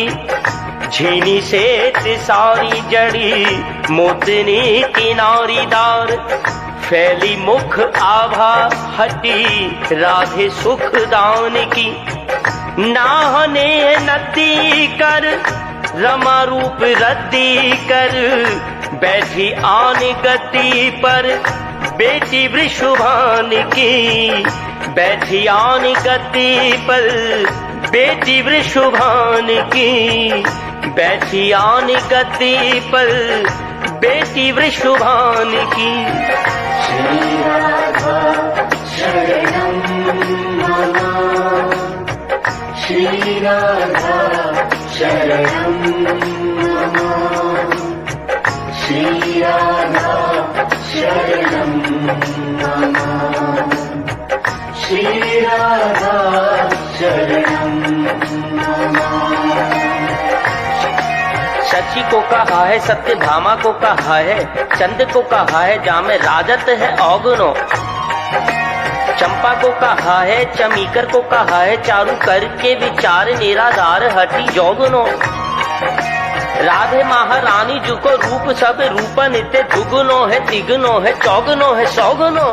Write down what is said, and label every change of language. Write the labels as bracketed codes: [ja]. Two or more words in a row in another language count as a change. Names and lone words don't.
[bra] झीनी से सारी जड़ी मोतनी किनारीदार। फैली मुख आभा हटी राधे सुख दान की। नाहने नती कर रमा रूप रद्दी कर बैठी आन गति पर, बेटी वृषभान की बैठी आन गति पर, बेटी वृषभान की बैठी आन गति पर, बेटी वृषभान की। [sa] श्री राधा शरणं मम, श्री राधा शरणं मम, श्री राधा शरणं मम, श्री राधा शरणं मम। [bra] शची को कहा है, सत्यभामा को कहा है, चंद को कहा है जामे राजत है औगुनो, चंपा को कहा है, चमीकर को कहा है, चारु करके विचार निराधार हटी जोगुनो। राधे महारानी जी को रूप सब रूप नित्य, दुगुनो है, तिगुनो है, चौगुनो है, सौगुनो।